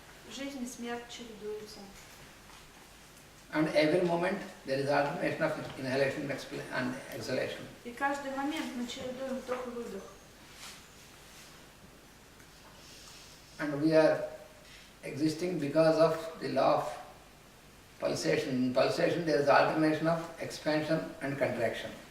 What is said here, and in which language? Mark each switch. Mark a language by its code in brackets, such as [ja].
[ru] Жизнь и смерть чередуются. [en] And every moment there is alternation of inhalation and exhalation. [ru] И каждый момент мы чередуем вдох и выдох. [en] And we are existing because of the law of pulsation. In pulsation there is alternation of expansion and contraction.